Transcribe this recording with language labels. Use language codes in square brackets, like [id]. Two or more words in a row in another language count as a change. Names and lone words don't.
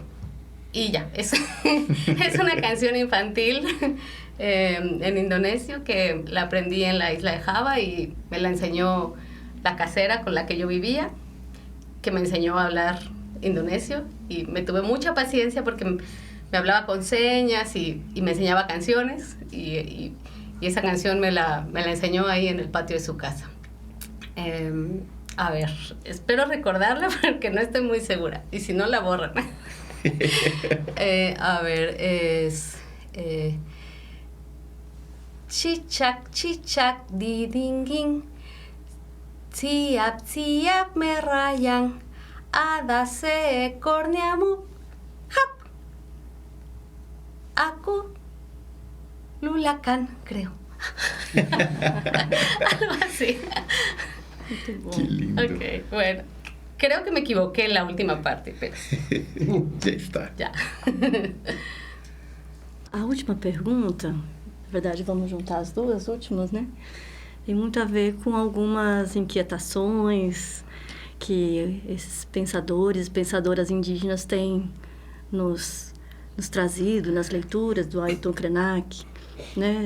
[es] Y ya, es una canción infantil en indonesio que la aprendí en la isla de Java y me la enseñó la casera con la que yo vivía, que me enseñó a hablar indonesio y me tuve mucha paciencia porque me hablaba con señas y me enseñaba canciones y esa canción me la enseñó ahí en el patio de su casa. A ver, espero recordarla porque no estoy muy segura y si no la borran. A ver, es [id] chichak chichak didinging, siap siap merayang, ada seekor nyamuk, hap, aku lulakan, [es] creo. Algo así. Qué lindo. Ok, bueno. Creo que me equivoqué en la última parte, pero... [pt] Já está. Já. A última pergunta, na verdade vamos juntar as duas últimas, né? Tem muito a ver com algumas inquietações que esses pensadores, pensadoras indígenas têm nos trazido nas leituras do Ailton Krenak, né?